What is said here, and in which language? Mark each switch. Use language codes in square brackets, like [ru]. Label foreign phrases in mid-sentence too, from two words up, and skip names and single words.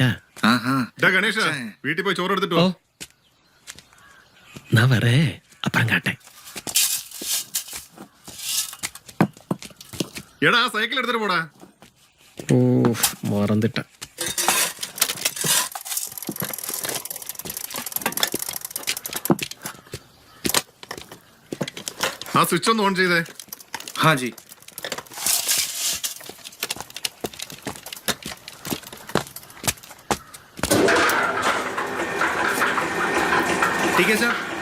[ml] ഗണേഷ, വീട്ടിൽ പോയി ചോറ് എടുത്തിട്ടോ. [ta] நான் வரேன், அப்புறம் காட்டேன். [ml] എടാ ആ സൈക്കിൾ എടുത്തിട്ട് പോടാ. [ta] ஓ மறந்துட்டேன். [ml] ആ സ്വിച്ച് ഒന്ന് ഓൺ ചെയ്തേ. [hi] हाँ जी. ठीक है सर.